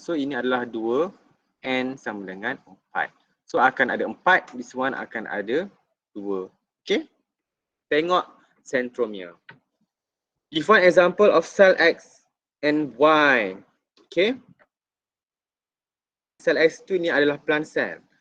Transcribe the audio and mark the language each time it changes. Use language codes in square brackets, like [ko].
[ms] So ini adalah 2, N sama dengan 4. So akan ada 4, [en] this one [ms] akan ada 2. Okay? Tengok centromere. [en] Give one example of cell X and Y. Okay? [ms] Sel X tu ni adalah plant cell.